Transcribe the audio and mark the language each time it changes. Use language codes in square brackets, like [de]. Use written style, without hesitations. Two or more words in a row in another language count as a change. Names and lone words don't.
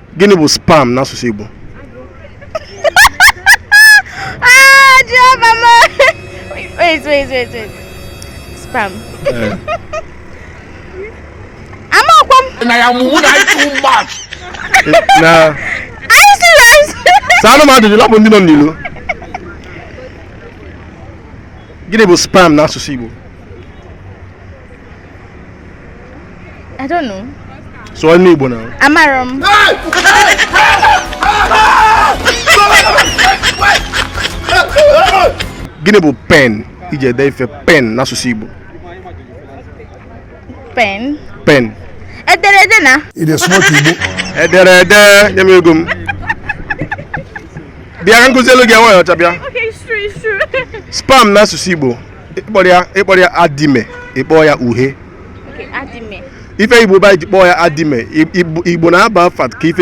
[ig] Gịnị bụ sperm n'asụsụ Igbo? [en] Wait. Sperm. Na. Are you serious? [ig] Sano ma ajụjụ lapụ ndị nọ n'ilo. Gịnị bụ sperm n'asụsụ Igbo? [en] I don't know. [ig] Sụọ n'Igbo na. Amarom. Gịnị bụ pen? Iji ede ife pen n'asụsụ Igbo. Pen. Pen. Ederede na. Ide smart Igbo. Ederede nye m ego m. Bịa ka nkụzi elu gị enweghị ọcha bịa. [en] Okay, it's true. [ig] Sperm n'asụsụ Igbo ịkpọrọ ya adime, ịkpọ ya uhe. Okay, adime. Ife Igbo ba iji kpọọ ya adime, Igbo na-aba afa ka ife